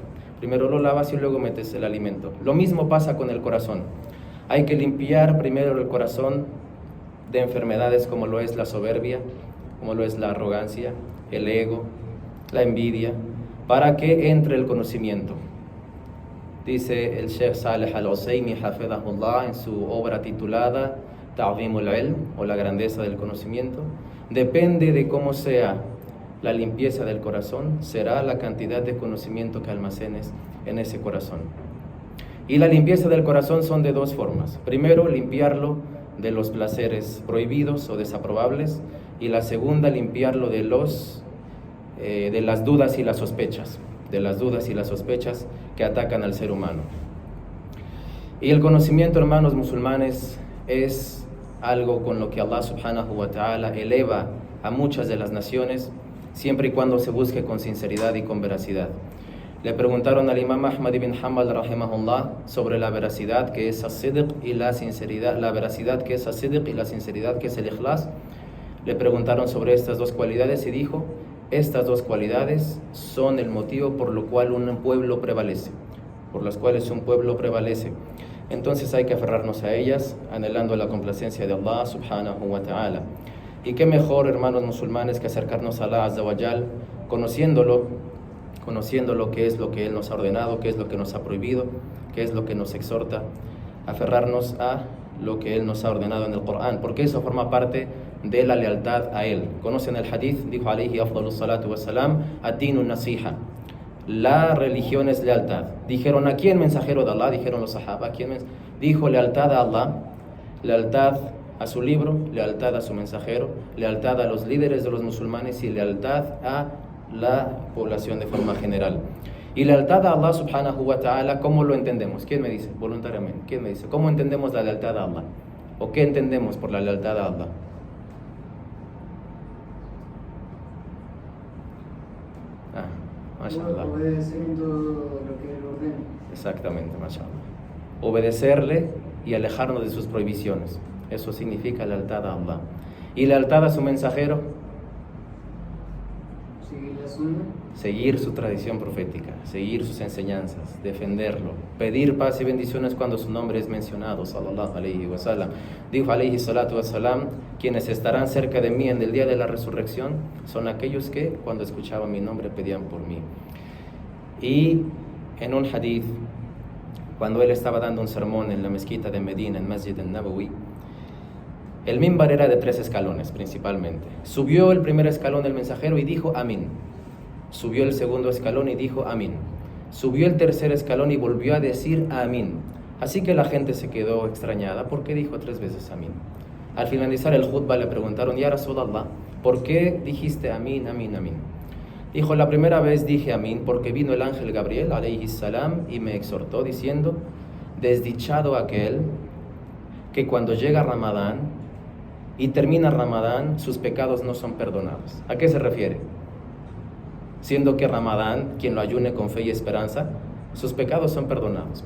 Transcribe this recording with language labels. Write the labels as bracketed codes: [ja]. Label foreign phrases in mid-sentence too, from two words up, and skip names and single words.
[es] Primero lo lavas y luego metes el alimento. Lo mismo pasa con el corazón. Hay que limpiar primero el corazón de enfermedades como lo es la soberbia, como lo es la arrogancia, el ego, la envidia, para que entre el conocimiento. Dice el Sheikh Saleh al-Usaymi, hafidhahullah, en su obra titulada Ta'zimul Ilm, o la grandeza del conocimiento: depende de cómo sea la limpieza del corazón, será la cantidad de conocimiento que almacenes en ese corazón. Y la limpieza del corazón son de dos formas. Primero, limpiarlo de los placeres prohibidos o desaprobables, y la segunda, limpiarlo de las dudas y las sospechas, que atacan al ser humano. Y el conocimiento, hermanos musulmanes, es algo con lo que Allah [ar] سبحانه وتعالى [es] eleva a muchas de las naciones, siempre y cuando se busque con sinceridad y con veracidad. Le preguntaron al imam Ahmad ibn Hanbal rahimahullah sobre la veracidad que es as-sidq y la sinceridad, la veracidad que es as-sidq y la sinceridad que es el ikhlas. Le preguntaron sobre estas dos cualidades y dijo: estas dos cualidades son el motivo por lo cual un pueblo prevalece, Entonces hay que aferrarnos a ellas, anhelando la complacencia de Allah [ar] سبحانه وتعالى. [es] Y qué mejor, hermanos musulmanes, que acercarnos a Allah [ar] عز وجل, [es] conociéndolo, qué es lo que Él nos ha ordenado, qué es lo que nos ha prohibido, qué es lo que nos exhorta, aferrarnos a lo que Él nos ha ordenado en el Corán, porque eso forma parte de la lealtad a Él. Conocen el hadith, dijo [ar] عليه أفضل الصلاة والسلام, الدين نصيحة, [es] la religión es lealtad. Dijeron: ¿a quién, mensajero de Allah? Dijeron los sahaba. Dijo: lealtad a Allah, lealtad a su libro, lealtad a su mensajero, lealtad a los líderes de los musulmanes y lealtad a la población de forma general. Y lealtad a Allah [ar] سبحانه وتعالى, [es] ¿cómo lo entendemos? ¿Quién me dice? Voluntariamente, ¿quién me dice? ¿Cómo entendemos la lealtad a Allah? ¿O qué entendemos por la lealtad a Allah? Mashallah. Obedecer en todo lo que Él ordena. Exactamente, mashallah. Obedecerle y alejarnos de sus prohibiciones. Eso significa lealtad a Allah. Y lealtad a su mensajero: seguir la sunna, seguir su tradición profética, seguir sus enseñanzas, defenderlo, pedir paz y bendiciones cuando su nombre es mencionado, [ar] صلى الله عليه وسلم. [es] Dijo [ar] عليه الصلاة والسلام: [es] quienes estarán cerca de mí en el día de la resurrección son aquellos que cuando escuchaban mi nombre pedían por mí. Y en un hadith, cuando él estaba dando un sermón en la mezquita de Medina, en Masjid al-Nabawi, el mimbar era de 3 escalones principalmente. Subió el primer escalón del mensajero y dijo amín. Subió el segundo escalón y dijo amín. Subió el tercer escalón y volvió a decir amín. Así que la gente se quedó extrañada porque dijo 3 veces amín. Al finalizar el khutbah le preguntaron: [ar] يا رسول الله, [es] ¿por qué dijiste amín, amín, amín? Dijo: la primera vez dije amín porque vino el ángel Gabriel [ar] عليه السلام [es] y me exhortó diciendo: desdichado aquel que cuando llega Ramadán y termina Ramadán, sus pecados no son perdonados. ¿A qué se refiere? Siendo que Ramadán, quien lo ayune con fe y esperanza, sus pecados son perdonados.